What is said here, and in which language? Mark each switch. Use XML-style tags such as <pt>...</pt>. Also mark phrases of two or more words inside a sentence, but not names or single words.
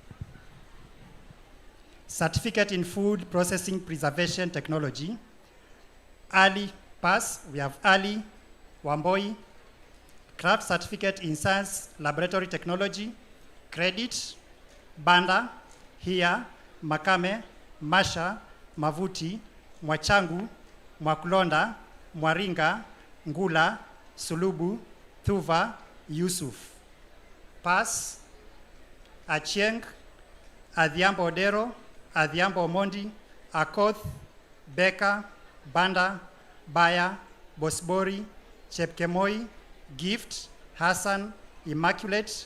<en>Certificate in food processing preservation technology. Ali pass, we have Ali Wamboi. Craft certificate in science laboratory technology. Credit, Banda, Hia, Makame, Masha, Mavuti, Mwachangu, Mwakulonda, Mwaringa, Ngula, Sulubu, Thuva, Yusuf. Pass, Achieng, Adhiambo Odero, Adhiambo Omondi, Akoth, Beka, Banda, Baya, Bosbori, Chepkemoi, Gift, Hassan, Immaculate,</en>